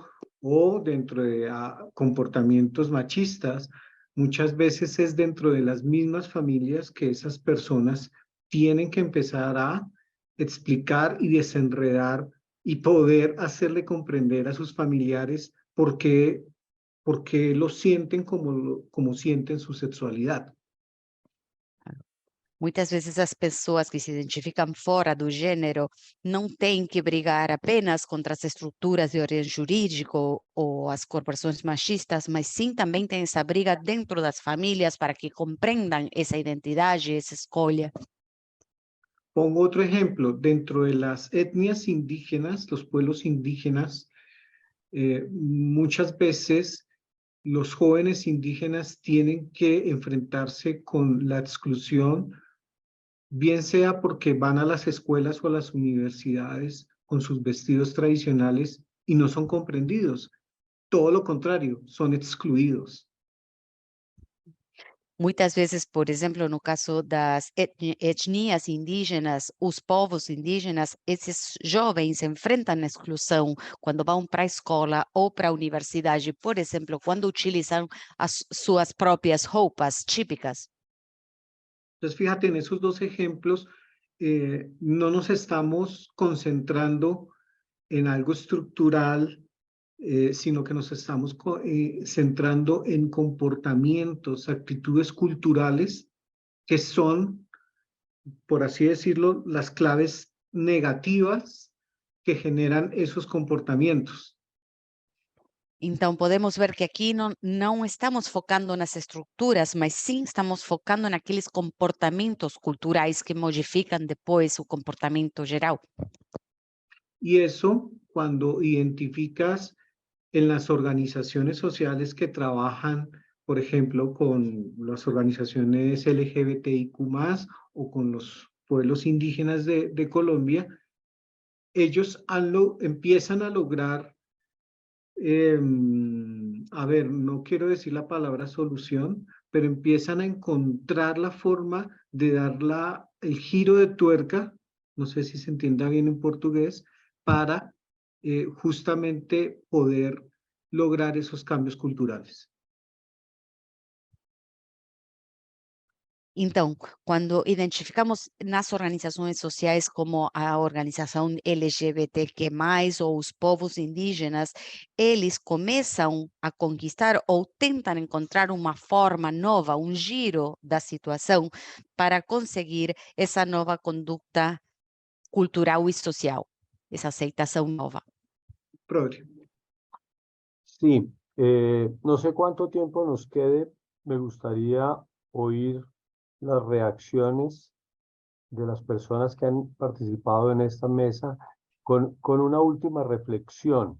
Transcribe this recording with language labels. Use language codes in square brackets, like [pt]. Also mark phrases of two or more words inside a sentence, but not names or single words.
[es] o dentro de comportamientos machistas, muchas veces es dentro de las mismas familias que esas personas tienen que empezar a explicar y desenredar y poder hacerle comprender a sus familiares por qué lo sienten como sienten su sexualidad. [pt] Muitas vezes as pessoas que se identificam fora do gênero não têm que brigar apenas contra as estruturas de origem jurídico ou as corporações machistas, mas sim também tem essa briga dentro das famílias para que compreendam essa identidade, essa escolha. [es] Pongo otro ejemplo, dentro de las etnias indígenas, los pueblos indígenas, muchas veces los jóvenes indígenas tienen que enfrentarse con la exclusión, bien sea porque van a las escuelas o a las universidades con sus vestidos tradicionales y no son comprendidos. Todo lo contrario, son excluidos. [pt] Muitas vezes, por exemplo, no caso das etnias indígenas, os povos indígenas, esses jovens enfrentam a exclusão quando vão para a escola ou para a universidade, por exemplo, quando utilizam as suas próprias roupas típicas. [es] Entonces, fíjate, en esos dos ejemplos, no nos estamos concentrando en algo estructural, sino que nos estamos centrando en comportamientos, actitudes culturales que son, por así decirlo, las claves negativas que generan esos comportamientos. [pt] Então, podemos ver que aqui não estamos focando nas estruturas, mas sim estamos focando naqueles comportamentos culturais que modificam depois o comportamento geral. [es] Y eso, cuando identificas en las organizaciones sociales que trabajan, por ejemplo, con las organizaciones LGBTIQ+, o con los pueblos indígenas de Colombia, ellos empiezan a lograr, a ver, no quiero decir la palabra solución, pero empiezan a encontrar la forma de dar el giro de tuerca, no sé si se entienda bien en portugués, para justamente poder lograr esos cambios culturales. [pt] Então, quando identificamos nas organizações sociais como a organização LGBTQ+, ou os povos indígenas, eles começam a conquistar ou tentam encontrar uma forma nova, um giro da situação para conseguir essa nova conduta cultural e social, essa aceitação nova. Progre. [es] Sí, no sé cuánto tiempo nos quede. Me gustaría oír las reacciones de las personas que han participado en esta mesa con una última reflexión.